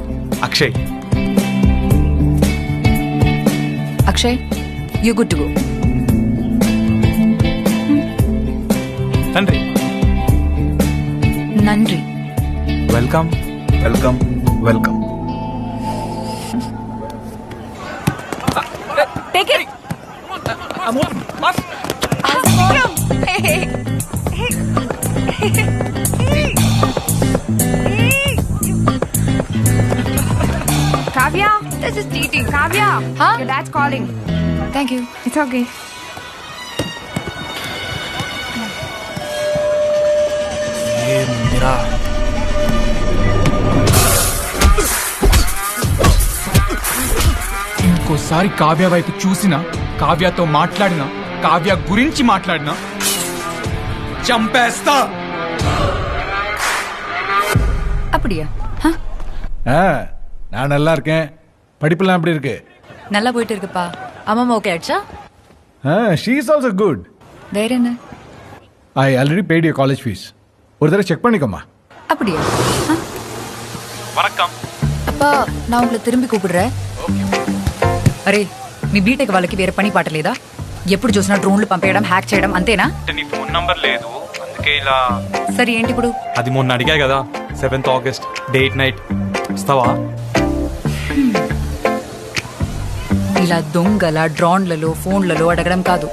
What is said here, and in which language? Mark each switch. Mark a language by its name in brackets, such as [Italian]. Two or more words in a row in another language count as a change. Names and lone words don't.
[Telugu] అక్షయ్. [English] అక్షయ్, you good to go. [Telugu] తండ్రి. [Tamil] నండ్రి. [English] welcome welcome welcome. take it. Kavya, this is cheating. Kavya, your dad's calling. thank you. It's okay. [Telugu] ఇంకోసారి కావ్య వైపు చూసినా, కావ్యతో మాట్లాడినా, కావ్య గురించి మాట్లాడినా చంపేస్తా. [Tamil] அப்படியா? நான் நல்லா இருக்கேன். படிப்பெல்லாம் எப்படி இருக்கு? நல்லா போயிட்டு இருக்குப்பா. அம்மா ஓகே ஆயிடுச்சா? [English] she is also good. [Tamil] வேற என்ன? [English] I already paid your college fees. [Tamil] ஒரு தடவை செக் பண்ணிக்கோமா. அப்படியா? வணக்கம். அப்பா நான் உங்களை திரும்பி கூப்பிடுறேன். [Telugu] అరే మీ బీటెక్ వాళ్ళకి వేరే పని పాట లేదా? ఎప్పుడు చూసినా డ్రోన్లు పంపేయడం, హ్యాక్ చేయడం అంతేనా? నీ ఫోన్ నంబర్ లేదు అందుకే ఇలా. సరే ఏంటి ఇప్పుడు? అది మొన్న అడిగా కదా, 7th August [English] date night [Telugu] వస్తావా? ఇలా దొంగల డ్రోన్లలో ఫోన్లలో అడగడం కాదు.